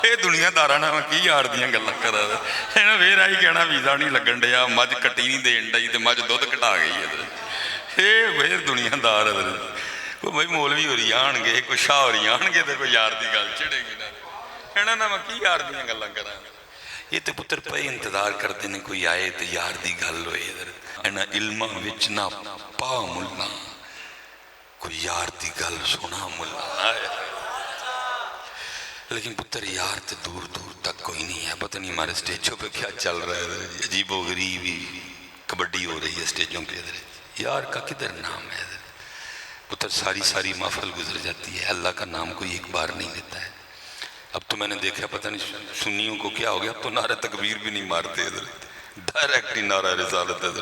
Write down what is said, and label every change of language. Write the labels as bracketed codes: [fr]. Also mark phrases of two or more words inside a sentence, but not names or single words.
[pa] ਇਹ ਦੁਨੀਆਦਾਰਾਂ ਨਾਲ ਮੈਂ ਕੀ ਯਾਰ ਦੀਆਂ ਗੱਲਾਂ ਕਰਾਂ ਇਹਨਾਂ ਫੇਰ ਆਈ ਕਹਿਣਾ ਵੀਜ਼ਾ ਨਹੀਂ ਲੱਗਣ ਡਿਆ, ਮੱਝ ਕੱਟੀ ਨਹੀਂ ਦੇਣ ਡਈ ਤੇ ਮੱਝ ਦੁੱਧ ਘਟਾ ਗਈ ਇਹ ਫੇਰ ਦੁਨੀਆਦਾਰ ਕੋਈ ਬਈ ਮੌਲਵੀ ਹੋ ਰਹੀ ਆਣਗੇ, ਕੋਈ ਸ਼ਾਹ ਹੋ ਰਹੀ ਆਣਗੇ ਤੇ ਕੋਈ ਯਾਰ ਦੀ ਗੱਲ ਛਿੜੇਗੀ ਨਾ, ਇਹਨਾਂ ਨਾਲ ਮੈਂ ਕੀ ਯਾਰ ਦੀਆਂ ਗੱਲਾਂ ਕਰਾਂ। ਇਹ ਤੇ ਪੁੱਤਰ ਪਏ ਇੰਤਜ਼ਾਰ ਕਰਦੇ ਨੇ ਕੋਈ ਆਏ ਤੇ ਯਾਰ ਦੀ ਗੱਲ ਹੋਏ। ਇਹਨਾਂ ਇਲਮਾਂ ਵਿੱਚ ਨਾ ਪਾ ਮੁੱਲਾ, کوئی یار دی گل سونا ملا آئے، لیکن پتر یار تے دور دور تک کوئی نہیں ہے۔ [ur] پتہ نہیں ہمارے سٹیجوں پہ کیا چل رہا ہے، عجیب و غریبی کبڈی ہو رہی ہے سٹیجوں پہ۔ یار کا کدھر نام ہے؟ پتر ساری ساری محفل گزر جاتی ہے، اللہ کا نام کوئی ایک بار نہیں لیتا ہے۔ اب تو میں نے دیکھا پتہ نہیں سنیوں کو کیا ہو گیا، اب تو نعرہ تکبیر بھی نہیں مارتے ادھر، ڈائریکٹ ہی نعرہ رسالت ادھر۔